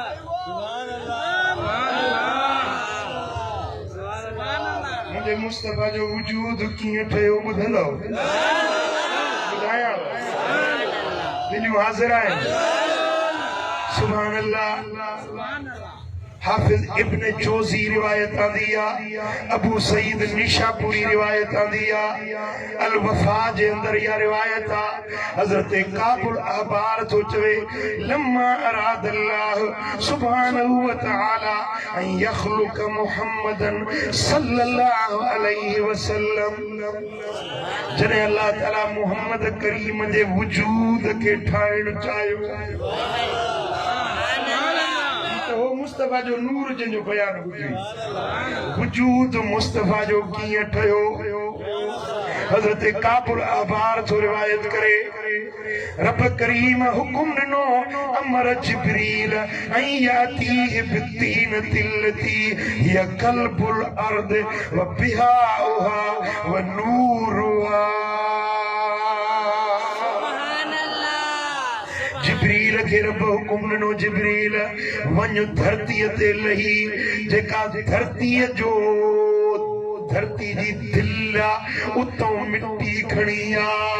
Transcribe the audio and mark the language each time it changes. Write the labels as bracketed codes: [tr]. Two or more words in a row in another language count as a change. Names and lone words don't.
[sd] मुंहिंजे मुस्तफ़ा जो वजूद कीअं ठहियो ॿुधंदव ॿुधायां दिलियूं हाज़िर आहिनि [ar] سبحان الله [sd] हाफिज इब्न जोजी रिवायत आंदी अबू सईद निशापुरी रिवायत आंदी अल वफा जे अंदर या रिवायत हजरत काबुल अहबार तो चवे [ar] لما أراد الله سبحانه وتعالى أن يخلق محمدا صلى الله عليه وسلم [sd] जने अल्लाह ताला मुहम्मद करीम जे वजूद के ठाहिण चाहियो मुस्तफ़ा जो नूर जिन जो बयान हुई वजूद मुस्तफ़ा जो कीअं ठहियो हज़रत काबुल अहबार तो रिवायत करे रब करीम हुकुम ॾिनो [ar] أمر جبريل أن يأتي بالطين التي هي قلب الأرض وبهاؤها ونورها [sd] जिब्रील खे रब हुकुम ॾिनो जिब्रील वञ धरतीअ ते लही जेका धरतीअ जो धरती जी दिल उतां मिट्टी खणी आ